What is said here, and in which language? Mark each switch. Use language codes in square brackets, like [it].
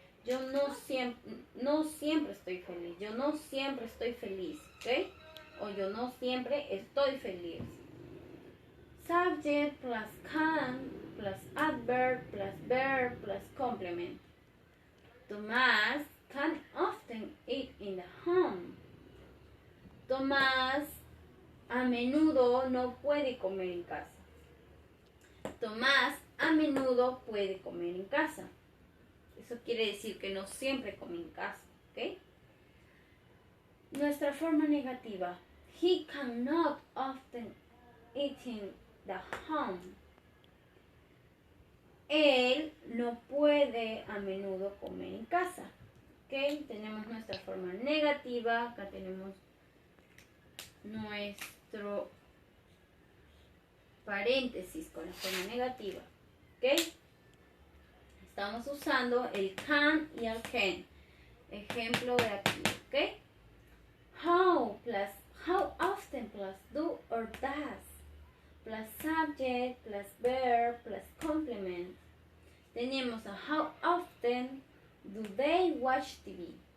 [es] Yo no siempre estoy feliz. Yo no siempre estoy feliz. ¿Ok? O yo no siempre estoy feliz. [en] Subject plus can plus adverb plus verb plus complement. Tomás can often eat in the home. [es] Tomás a menudo no puede comer en casa. Tomás a menudo puede comer en casa. Eso quiere decir que no siempre come en casa, ¿ok? Nuestra forma negativa. [en] He cannot often eat in the home. [es] Él no puede a menudo comer en casa. ¿Ok? Tenemos nuestra forma negativa. Acá tenemos nuestro paréntesis con la forma negativa. ¿Ok? Estamos usando el can y el can. Ejemplo de aquí. ¿Ok? [en] How often plus do or does plus subject plus verb plus complement. [es] Tenemos a [en] how often do they watch TV.